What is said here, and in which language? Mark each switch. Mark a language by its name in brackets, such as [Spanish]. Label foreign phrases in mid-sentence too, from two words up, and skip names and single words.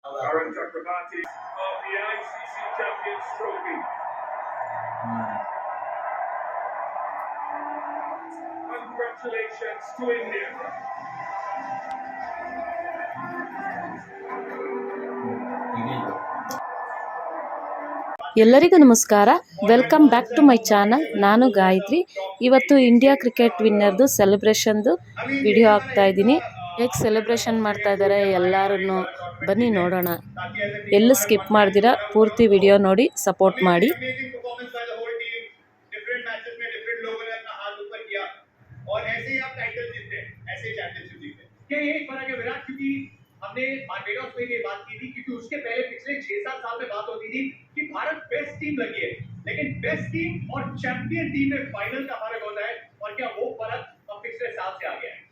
[English] Arun Chakrabarti of the ICC Champions Trophy. Congratulations to India. [Kannada] ಎಲ್ಲರಿಗೂ ನಮಸ್ಕಾರ. [English] welcome back to my channel. [Kannada] ನಾನು ಗಾಯತ್ರಿ. ಇವತ್ತು ಇಂಡಿಯಾ ಕ್ರಿಕೆಟ್ ವಿನ್ನರ್ದು ಸೆಲೆಬ್ರೇಷನ್ದು ವಿಡಿಯೋ ಹಾಕ್ತಾ ಇದ್ದೀನಿ. ಹೇಗೆ ಸೆಲೆಬ್ರೇಷನ್ ಮಾಡ್ತಾ ಇದ್ದಾರೆ ಎಲ್ಲರೂ ಬನ್ನಿ ನೋಡೋಣ. ಎಲ್ಲೂ ಸ್ಕಿಪ್ ಮಾಡ್ದಿರಾ ಪೂರ್ತಿ ವಿಡಿಯೋ ನೋಡಿ ಸಪೋರ್ಟ್ ಮಾಡಿ. [Hindi] हमने बारबेडोस में ये बात की थी क्योंकि उसके पहले पिछले 6-7 साल में बात होती थी कि भारत [English] best team [Hindi] लगी है, लेकिन [English] best team [Hindi] और [English] champion team [Hindi] में फाइनल का फर्क होता है और क्या वो फर्क अब पिछले साल से आ गया है।